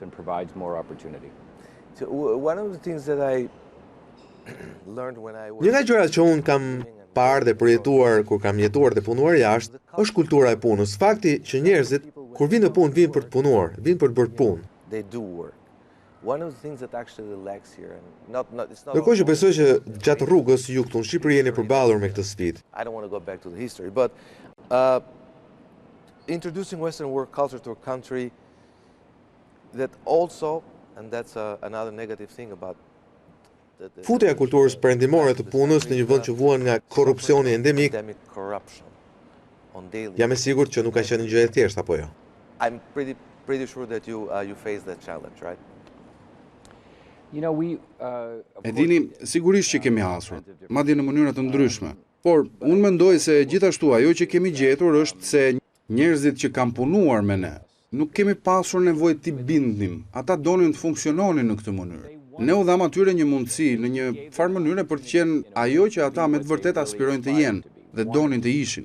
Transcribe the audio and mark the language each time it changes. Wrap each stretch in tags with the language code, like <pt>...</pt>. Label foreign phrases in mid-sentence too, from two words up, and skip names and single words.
<sq>Një nga gjërat që unë kam parë dhe përjetuar kur kam jetuar dhe punuar jashtë, është kultura e punës. Fakti që njerëzit kur vinë në punë, vinë për të punuar, vinë për të bërë punë. Ndërkohë që besoj që gjatë rrugës ju këtu në Shqipëri jeni përballur me këtë sfidë.</sq> <en>Introducing Western work culture to a country that also, and that's another negative thing about</en> <sq>futja e kulturës perëndimore të punës në një vend që vuan nga korrupsioni endemik, jam e sigurt që nuk ka qenë një gjë e thjeshtë apo jo.</sq> <en>I'm pretty sure that you face that challenge, right?</en> <sq>E dini, sigurisht që kemi hasur, madje në mënyra të ndryshme. Por unë mendoj se gjithashtu ajo që kemi gjetur është se njerëzit që kanë punuar me ne, nuk kemi pasur nevojë t'i bindnim. Ata donin të funksiononin në këtë mënyrë. Ne u dham atyre një mundësi në një farë mënyre për të qenë ajo që ata me të vërtet aspirojnë të jenë dhe donin të ishin.</sq>